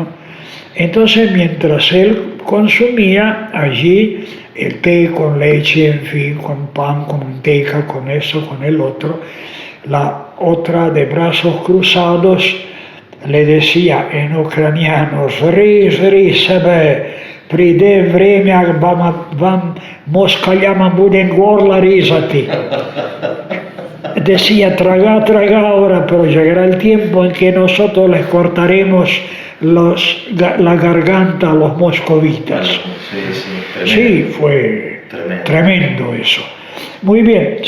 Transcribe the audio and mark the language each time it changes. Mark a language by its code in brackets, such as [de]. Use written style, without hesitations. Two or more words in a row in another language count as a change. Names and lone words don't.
[es] Entonces, mientras él consumía allí el té con leche, en fin, con pan, con manteca, con eso, con el otro, la otra de brazos cruzados le decía en ucraniano: [uk] «Зри себе, прийде время, вам москалям будем горло різати». [es] Decía: traga ahora, pero llegará el tiempo en que nosotros les cortaremos la garganta a los moscovitas. Sí, sí, Sí, fue Tremendo. tremendo eso. Muy bien, Sí.